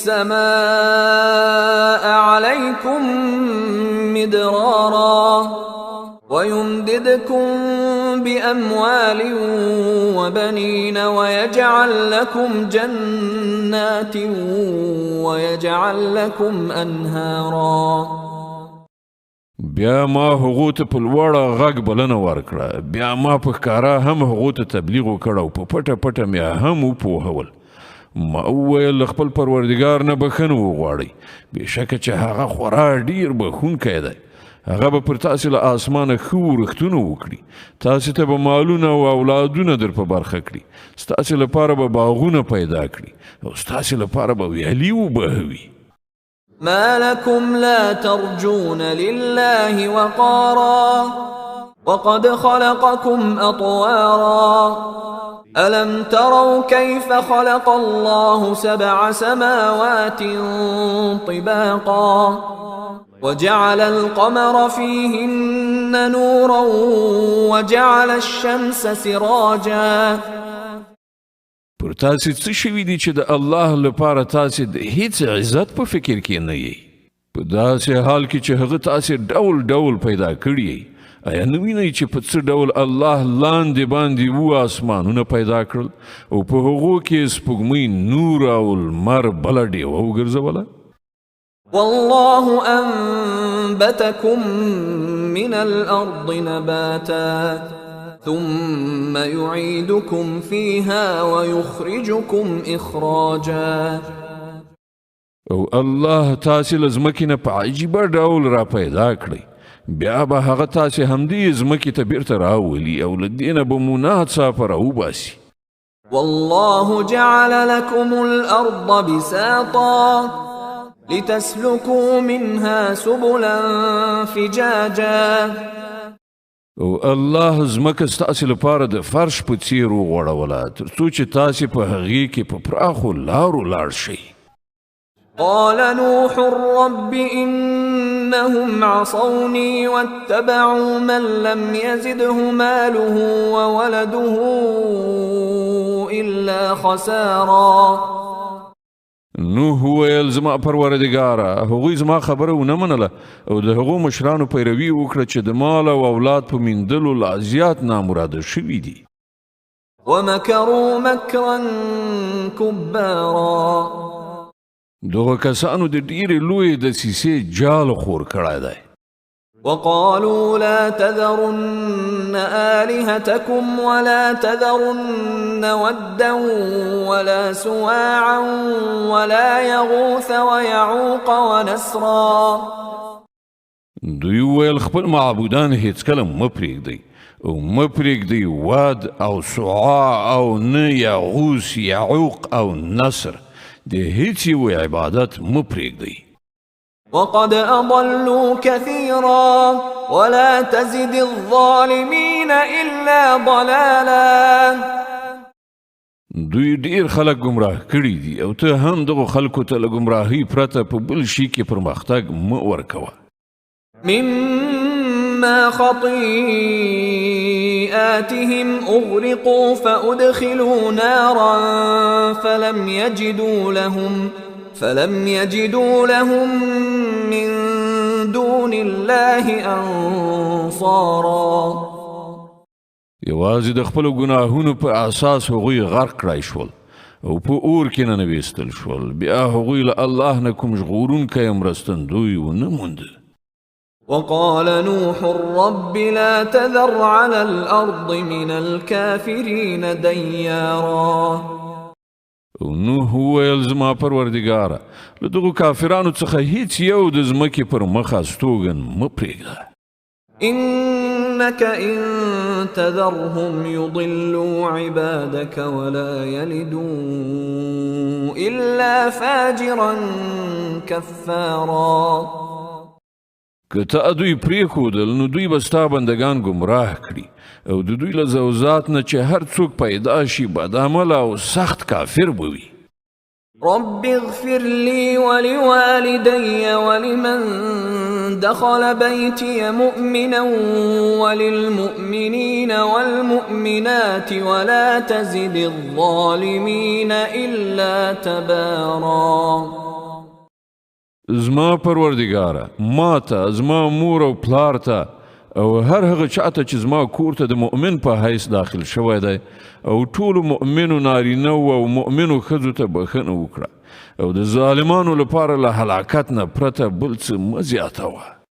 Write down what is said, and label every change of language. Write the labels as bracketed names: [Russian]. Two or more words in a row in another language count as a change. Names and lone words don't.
[Arabic] السماء عليكم مدرارا ويمددكم بأموال وبنين ويجعل لكم جنات ويجعل لكم أنهارا. [Pashto] بیا ما هغو ته په لوړه غږ بلنه ورکړه. بیا ما په ښکاره هم هغو ته تبلیغ وکړ او په پټه پټه مې هم وپوهول. ما وویل خپل پروردګار نه بخښنه وغواړئ بېشکه چې هغه خورا ډېر بخښونکی دی. هغه به پر تاسې له اسمانه ښه ورښتونه وکړي. تاسې ته به مالونه او اولادونه در په برخه کړي. ستاسې لپاره به باغونه پیدا کړي او ستاسې لپاره به ویالې وبهوي. [Arabic] ما لكم لا ترجون لله وقارا وقد خلقكم أطوارا ألم تروا كيف خلق الله 7 سماوات طباقا وجعل القمر فيهن نورا وجعل الشمس سراجا. [Pashto] پر تاسې څه شوي دي چې د الله لپاره تاسې د هیڅ عزت په فکر کې نه یې په داسې حال کې چې هغه تاسې ډول ډول پیدا کړي یې. آیا نه وینئ چې په څه ډول الله لاندې باندې اسمانونه پیدا کړل او په هغو کې سپوږمۍ نور او لمر بله ډیوه وګرځوله؟ [Arabic] والله أنبتكم من الأرض نباتا ثم يعيدكم فيها ويخرجكم إخراجا. [Pashto] او الله تاسې له ځمکې نه په عجیبه ډول را پیدا کړئ، بیا به هغه تاسې همدې ځمکې ته بیرته راولي او له دې نه به مو ناڅاپه راوباسي. [Arabic] والله جعل لكم الأرض بساطا لتسلكوا منها سبلا فجاجا. [Pashto] او الله ځمکه ستاسې لپاره د فرش په څیر وغوړوله تر څو چې تاسې په هغې کې په پراخو لارو لاړ شئ. [Arabic] قال نوح رب إنهم عصوني واتبعوا من لم يزده ماله وولده إلا خسارا. [Pashto] نوح ویل زما پروردګاره هغوی زما خبره ونه منله او د هغو مشرانو پیروي وکړه چې د مال او اولاد په میندلو لا زیات نامراده شوي دي. [Arabic] ومكروا مكرا كبارا. [Pashto] دغه کسانو د ډیرې لویې دسیسې جال خور کړی دی. [Arabic] وقالوا لا تذرن آلهتكم ولا تذرن ودا ولا سواعا ولا يغوث ويعوق ونسرا. [Pashto] دوی ویل خپل معبودان هیڅکله مه پرېږدئ او مه پرېږدئ ود او سواع او نه یغوث یعوق او نصر، د هیڅ یوې عبادت مه پرېږدئ. [Arabic] وقد أضلوا كثيرا ولا تزد الظالمين إلا ضلالا. [Pashto] دوی ډیر خلک گمراه کړي دي او ته هم دغه خلکو ته له گمراهۍ پرته په بل شي کې پرمختګ مه ورکوه. [Arabic] مما خطيئاتهم أغرقوا فأدخلوا نارا فلم يجدوا لهم من دون الله أنصارا. [Pashto] یوازې د خپلو ګناهونو په اساس هغوی غرق کړای شول او په اور کې ننویستل شول، بیا هغوی له الله نه کوم ژغورونکی مرستندوی ونه موند. [Arabic] وقال نوح رب لا تذر على الأرض من الكافرين ديارا. [Pashto] نوح ویل زما پروردګاره له دغو کافرانو څخه هیڅ یو د ځمکې پر مخ استوګن مه پرېږده. [Arabic] إنك إن تذرهم يضلوا عبادك ولا يلدوا إلا فاجرا كفارا. [Pashto] که ته دوی پرېښودل نو دوی به ستا بندګان ګمراه کړي او د دوی له ذوات نه چې هر څوک پیدا شي بدعمله او سخت کافر به وي. [Arabic] رب اغفر لي ولوالدي ولمن دخل بيتي مؤمنا وللمؤمنين والمؤمنات ولا تزد الظالمين إلا تبارا. [Pashto] زما پروردګاره ما ته زما مور او پلار ته او هر هغه چاته چې زما کور ته د مؤمن په حیث داخل شوی دی او ټولو مؤمنو نارینه او مؤمنو ښځو ته بښنه وکړه او د ظالمانو لپاره له هلاکت نه پرته بل څه مه زیاتوه.